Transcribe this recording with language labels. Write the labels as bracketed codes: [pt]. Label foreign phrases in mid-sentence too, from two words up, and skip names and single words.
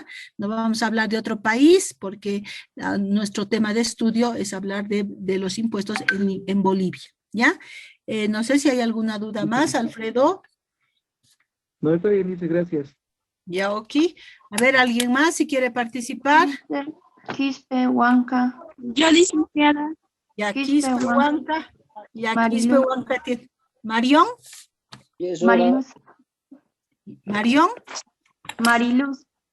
[es] No vamos a hablar de otro país porque nuestro tema de estudio es hablar de los impuestos en Bolivia, ¿ya? No sé si hay alguna duda más, Alfredo. No, está bien, dice, gracias. Ya, ok. A ver, ¿alguien más si quiere participar? Quispe Huanca. Yo, licenciada. Ya, Quispe Quispe Huanca. Ya, Quispe Mariluz. Huanca. ¿Marión? Mariluz. ¿Marión? Mariluz.